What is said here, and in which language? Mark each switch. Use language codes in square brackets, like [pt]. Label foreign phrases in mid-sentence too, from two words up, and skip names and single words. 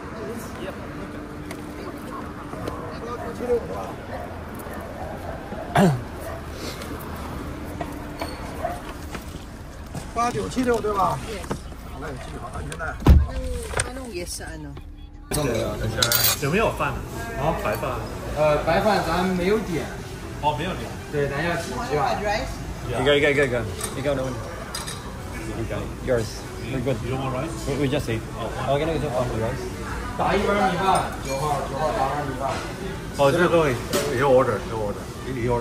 [tl] Anong yes sa ano? [zh] 有没有饭？哦，白饭。白饭咱没有点，哦，没有点。对，咱要起鸡吧。 [en] rice? [tl] Ikaw naman. Ikaw. [en] Yours. We're good. You want rice? We just ate. Okay [tl] na ito [en] on the rice. [zh] 打一碗米饭，9号打碗米饭。哦，这个有 order，有 order。